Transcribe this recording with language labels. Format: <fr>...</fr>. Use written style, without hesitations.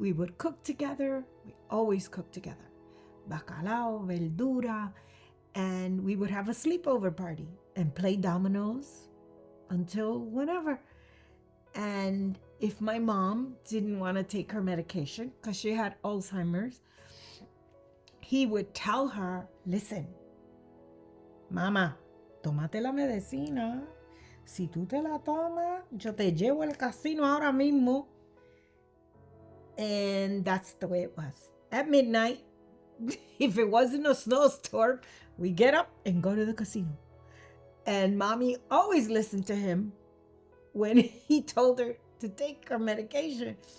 <en>We would cook together. We always cook together. Bacalao, verdura, and we would have a sleepover party and play dominoes until whenever. And if my mom didn't want to take her medication because she had Alzheimer's, he would tell her, listen, Mama,</en> <es>tómate la medicina. Si tú te la tomas, yo te llevo al casino ahora mismo.</es> <en>And that's the way it was. At midnight, if it wasn't a snowstorm, we get up and go to the casino. And Mommy always listened to him when he told her to take her medication.</en>